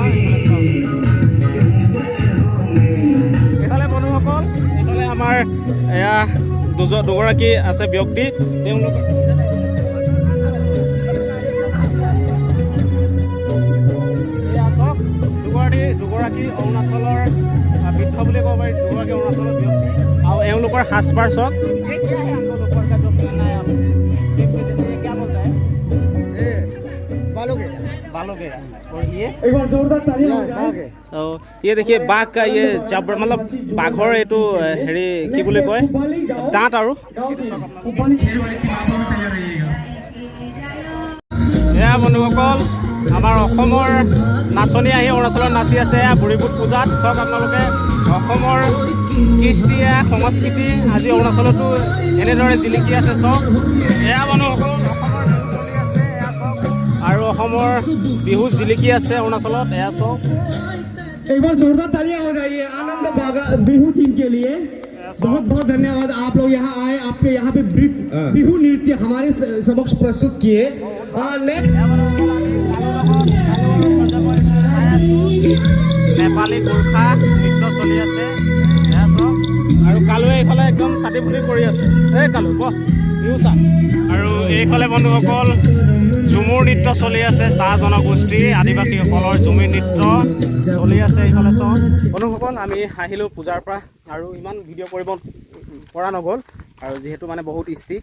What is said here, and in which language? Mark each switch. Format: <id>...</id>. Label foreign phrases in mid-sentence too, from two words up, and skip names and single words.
<as>এইফালে চাওক, এইফালে বন্ধুসকল, এইফালে আমাৰ এয়া দুগৰাকী আছে ব্যক্তি, তেওঁলোকৰ দুগৰাকী অৰুণাচলৰ বৃদ্ধ বুলি ক'ব পাৰি, দুগৰাকী অৰুণাচলৰ ব্যক্তি। আৰু এওঁলোকৰ সাজপাৰ চাওক।</as> <hi>ये देखिए बाघ का ये जबर, मतलब बाघर</hi> <as>এইটো হেৰি কি বুলি কয়, দাঁত। আৰু এয়া বন্ধুসকল, আমাৰ অসমৰ নাচনী আহি অৰুণাচলত নাচি আছে বুঢ়ীবুট পূজাত। চাওক আপোনালোকে, অসমৰ কৃষ্টি সংস্কৃতি আজি অৰুণাচলতো এনেদৰে জিলিকি আছে। চাওক এয়া বন্ধুসকল, অসমৰ বিহু চলি আছে। এয়া চাওক, আৰু অসমৰ বিহু জিলিকি আছে অৰুণাচলত। এয়া চাওক,</as> <hi>एक बार जोरदार तालियां हो जाइए आनंद बिहू टीम के लिए। बहुत बहुत धन्यवाद, आप लोग यहाँ आए, आपके यहाँ पे बिहू नृत्य हमारे समक्ष प्रस्तुत किए।</hi> <as>नेपाলী গোৰ্খা নৃত্য চলি আছে। আৰু কালুৱে এইফালে একদম চাটি ফুটি কৰি আছে। এই কালু ক বিহু চা। আৰু এইফালে বন্ধুসকল, ঝুমুৰ নৃত্য চলি আছে, চাহ জনগোষ্ঠী আদিবাসীসকলৰ ঝুমুৰ নৃত্য চলি আছে। এইফালে চাওক বন্ধুসকল, আমি আহিলোঁ পূজাৰ পৰা আৰু ইমান ভিডিঅ' কৰিব পৰা নগ'ল, আৰু যিহেতু মানে বহুত ষ্ট্ৰিক।</as>